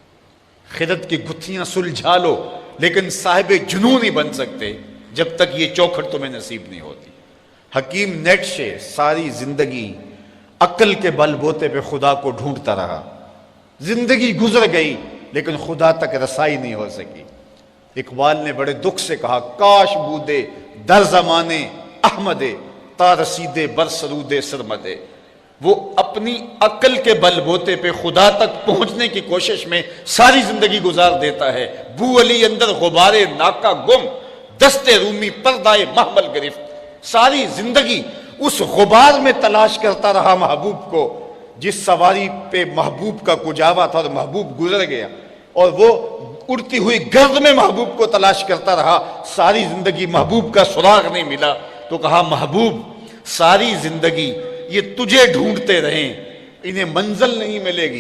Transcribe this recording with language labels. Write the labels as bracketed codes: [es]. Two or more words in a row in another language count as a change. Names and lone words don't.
[ur] خرد کی گتھیاں سلجھا لو لیکن صاحب جنون نہیں بن سکتے جب تک یہ چوکھٹ تمہیں نصیب نہیں ہوتی۔ حکیم نیٹشے ساری زندگی عقل کے بل بوتے پہ خدا کو ڈھونڈتا رہا، زندگی گزر گئی لیکن خدا تک رسائی نہیں ہو سکی۔ اقبال نے بڑے دکھ سے کہا، [fa] کاش بودے در زمانے احمدے تا رسیدے بر سرودے سرمدے۔ [ur] وہ اپنی عقل کے بل بوتے پہ خدا تک پہنچنے کی کوشش میں ساری زندگی گزار دیتا ہے۔ [fa] بو علی اندر غبارے ناکا گم، دست رومی پردائے محمل گرفت۔ [ur] ساری زندگی اس غبار میں تلاش کرتا رہا محبوب کو، جس سواری پہ محبوب کا کجاوا تھا اور محبوب گزر گیا، اور وہ اڑتی ہوئی گرد میں محبوب کو تلاش کرتا رہا، ساری زندگی محبوب کا سراغ نہیں ملا۔ تو کہا، محبوب ساری زندگی یہ تجھے ڈھونڈتے رہیں، انہیں منزل نہیں ملے گی۔